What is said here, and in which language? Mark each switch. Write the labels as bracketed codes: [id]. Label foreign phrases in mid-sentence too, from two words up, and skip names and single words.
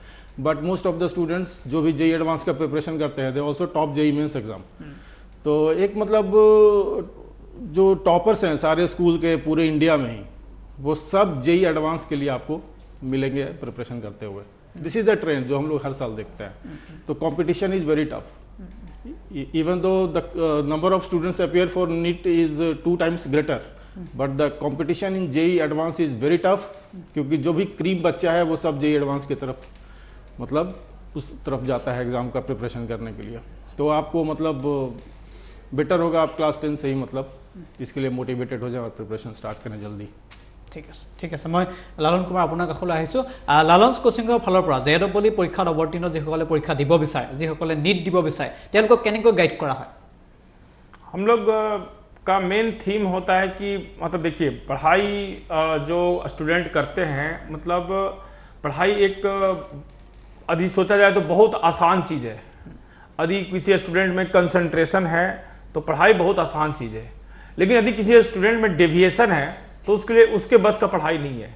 [en] but most of the students [hi] जो भी जेईई एडवांस का प्रिपरेशन करते हैं [en] they also top JEE Mains exam. [hi] तो एक मतलब जो टॉपर्स हैं सारे स्कूल के पूरे इंडिया में ही, वो सब जेईई एडवांस के लिए आपको मिलेंगे प्रिपरेशन करते हुए। [en] this is the trend [hi] जो हम लोग हर साल देखते हैं। [en] तो competition is very tough, even though the number of students appear for NEET is 2 times greater, but the competition in JEE Advanced is very tough, [hi] क्योंकि जो भी क्रीम बच्चा है वो सब JEE Advanced की तरफ मतलब उस तरफ जाता है एग्जाम का प्रिपरेशन करने के लिए। तो आपको मतलब बेटर होगा आप क्लास 10 से ही मतलब इसके लिए मोटिवेटेड हो जाए और प्रिपरेशन स्टार्ट करें जल्दी। [as] ঠিক আছে মই লালন কুমাৰ আপোনাৰ কাষলৈ আহিছোঁ। লালন্স কোচিঙৰ ফালৰ পৰা JEE পৰীক্ষাত অৱতীৰ্ণ যিসকলে পৰীক্ষা দিব বিচাৰে, যিসকলে নীট দিব বিচাৰে, তেওঁলোকক কেনেকৈ গাইড কৰা হয়? [hi] हम लोग का मेन थीम होता है कि मतलब देखिए पढ़ाई जो स्टूडेंट करते हैं, मतलब पढ़ाई एक यदि सोचा जाए तो बहुत आसान चीज़ है। यदि किसी स्टूडेंट में कंसंट्रेशन है तो पढ़ाई बहुत आसान चीज़ है, लेकिन यदि किसी स्टूडेंट में डेविएशन है तो उसके लिए उसके बस का पढ़ाई नहीं है।